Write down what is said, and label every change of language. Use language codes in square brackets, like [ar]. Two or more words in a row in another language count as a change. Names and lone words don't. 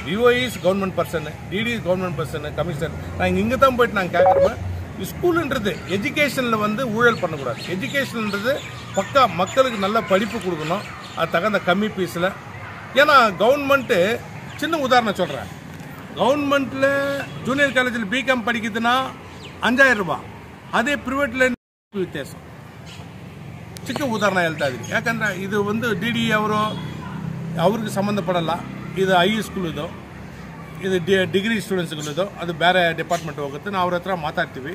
[en] VO is government person, DD is government person, [ta] கமிஷனர். நான் இங்கே தான் போயிட்டு நான் கேட்குறேன், ஸ்கூலுன்றது எஜுகேஷனில் வந்து ஊழல் பண்ணக்கூடாது. எஜுகேஷன்ன்றது பக்கா மக்களுக்கு நல்ல படிப்பு கொடுக்கணும், அது தகுந்த கம்மி ஃபீஸில். ஏன்னா கவர்மெண்ட்டு, சின்ன உதாரணம் சொல்கிறேன், கவர்மெண்ட்டில் [en] junior college [ta] பிகாம் படிக்குதுன்னா 5000 [kn] ರೂಪಾಯಿ, ಅದೇ ಪ್ರೈವೇಟ್ಲ ವ್ಯತ್ಯಾಸ. ಚಿಕ್ಕ ಉದಾಹರಣ ಹೇಳ್ತಾ ಇದ್ದೀನಿ, ಯಾಕಂದರೆ ಇದು ಒಂದು ಡಿ ಅವರು ಅವ್ರಿಗೆ ಸಂಬಂಧಪಡಲ್ಲ. ಇದು [en] high school, [kn] ಇದು [en] degree students, [kn] ಅದು ಬೇರೆ ಡಿಪಾರ್ಟ್ಮೆಂಟ್ ಹೋಗುತ್ತೆ. ನಾವು ಅವ್ರ ಹತ್ರ ಮಾತಾಡ್ತೀವಿ.